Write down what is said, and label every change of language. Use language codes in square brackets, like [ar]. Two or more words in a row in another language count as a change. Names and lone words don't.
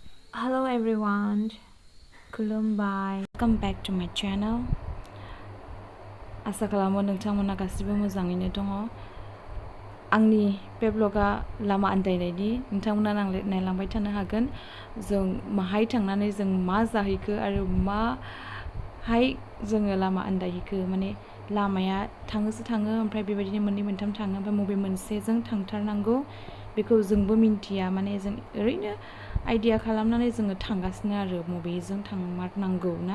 [en] Hello everyone, Kulumbai. Welcome back to my channel. [brx] आसा खालामो नोंथांमोना गासिबो मोजाङैनो दङ। आंनि बे ब्लगा लामा आन्दायनायनि नोंथांमोना नायलांबाय थानो हागोन। जों माहाय थांनानै जों मा जाहैखो आरो माहाय जोङो लामा आन्दायहैखो, माने लामाया थाङोसो थाङो ओमफ्राय बेबायदिनो मोननै मोनथाम थाङो ओमफ्राय बबे मोनसेजों थांथारनांगौ बेखौ जोंबो मिन्थिया, माने जों ओरैनो आइडिया खालामनानै जोङो थांगासिनो आरो बबेजों थांमारनांगौ ना।